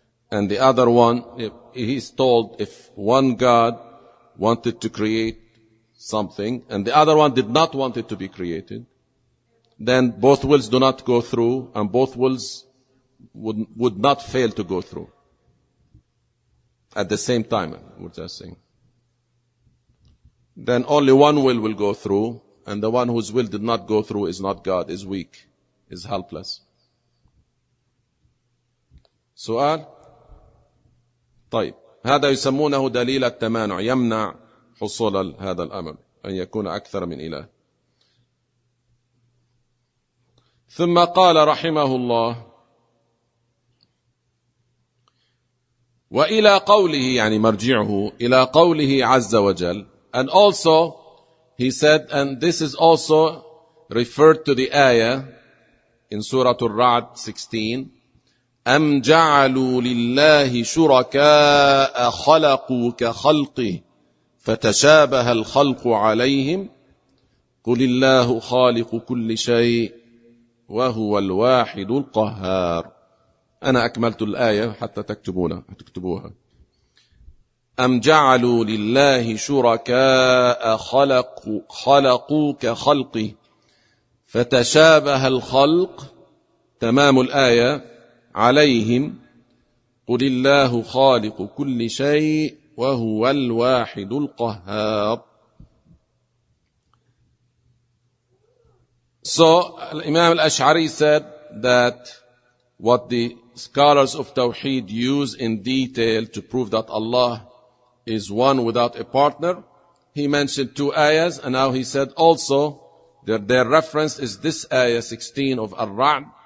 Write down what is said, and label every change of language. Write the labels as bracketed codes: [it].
[en] And the other one, he's told if one God wanted to create something and the other one did not want it to be created, then both wills do not go through and both wills would not fail to go through at the same time, we're just saying. Then only one will go through, and the one whose will did not go through is not God, is weak, is helpless. [ar] سؤال؟ طيب هذا يسمونه دليل التمانع يمنع حصول هذا الأمر أن يكون أكثر من إله. ثم قال رحمه الله وإلى قوله يعني مرجعه إلى قوله عز وجل. [en] And also he said, and this is also referred to the ayah in Surah Al-Ra'd 16. [ar] أَمْ جَعَلُوا لِلَّهِ شُرَكَاءَ خَلَقُوا كَخَلْقِهِ فَتَشَابَهَ الْخَلْقُ عَلَيْهِمْ قُلِ اللَّهُ خَالِقُ كُلِّ شَيْءٍ وَهُوَ الْوَاحِدُ الْقَهَّارُ. أنا أكملت الآية حتى تكتبوها. أَمْ جَعَلُوا لِلَّهِ شُرَكَاءَ خَلَقُوا كَخَلْقِهِ فَتَشَابَهَ الْخَلْقُ. تمام الآية. عليهم قل الله خالق كل شيء وهو الواحد القهار. [en] So Imam al-Ash'ari said that what the scholars of Tawheed use in detail to prove that Allah is one without a partner, he mentioned two ayahs, and now he said also that their reference is this ayah 16 of Ar-Ra'd,